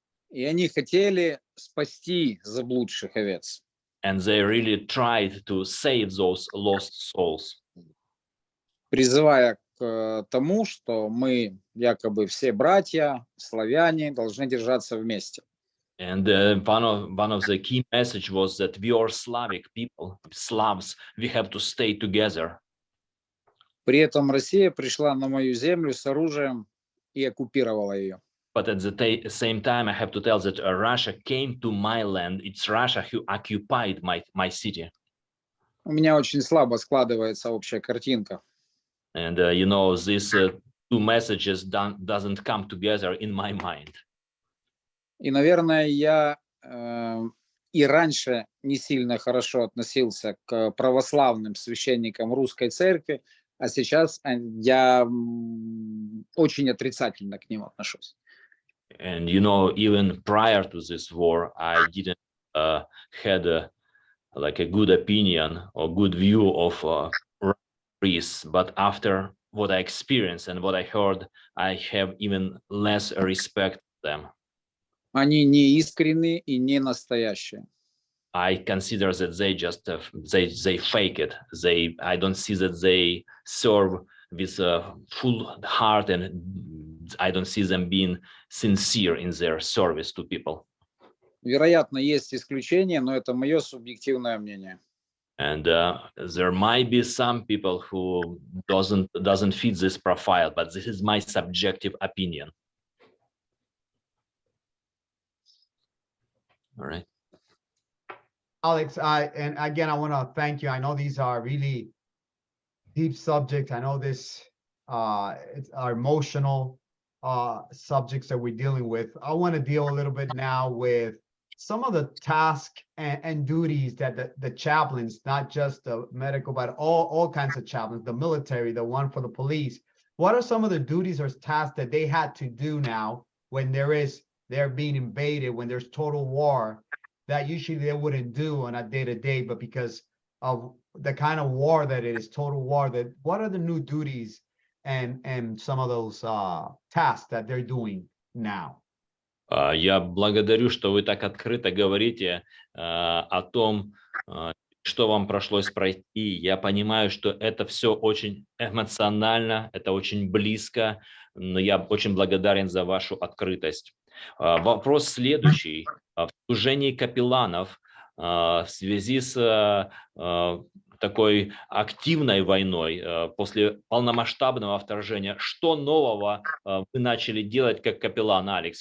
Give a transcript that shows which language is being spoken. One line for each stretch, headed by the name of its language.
Russian: И они хотели спасти заблудших овец.
English: And they really tried to save those lost souls.
Russian: Призывая к тому, что мы якобы все братья, славяне, должны держаться вместе.
English: And one of the key message was that we are Slavic people, Slavs, we have to stay together.
Russian: При этом Россия пришла на мою землю с оружием и оккупировала ее.
English: But at the same time, I have to tell that Russia came to my land. It's Russia who occupied my city.
Russian: У меня очень слабо складывается общая картинка.
English: And you know, these two messages doesn't come together in my mind.
Russian: И, наверное, я и раньше не сильно хорошо относился к православным священникам русской церкви, а сейчас я очень отрицательно к ним отношусь.
English: And you know, even prior to this war, I didn't had like a good opinion or good view of priests, but after what I experienced and what I heard, I have even less respect for them.
Russian: Они не искренние и не настоящие.
English: I consider that they just they fake it. I don't see that they serve with a full heart, and I don't see them being sincere in their service to people.
Russian: Вероятно, есть исключения, но это мое субъективное мнение.
English: And there might be some people who doesn't fit this profile, but this is my subjective opinion. All right. Alex, and again, I want to thank you. I know these are really deep subjects. I know this are emotional subjects that we're dealing with. I want to deal a little bit now with some of the tasks and duties that the chaplains, not just the medical, but all kinds of chaplains, the military, the one for the police. What are some of the duties or tasks that they had to do now when they're being invaded, when there's total war, that usually they wouldn't do on a day-to-day, but because of the kind of war that it is, total war, that what are the new duties and some of those tasks that they're doing now?
Russian: Я благодарю, что вы так открыто говорите о том, что вам пришлось пройти. Я понимаю, что это все очень эмоционально, это очень близко, но я очень благодарен за вашу открытость. Вопрос следующий. В служении капелланов в связи с такой активной войной после полномасштабного вторжения, что нового вы начали делать как капеллан, Алекс?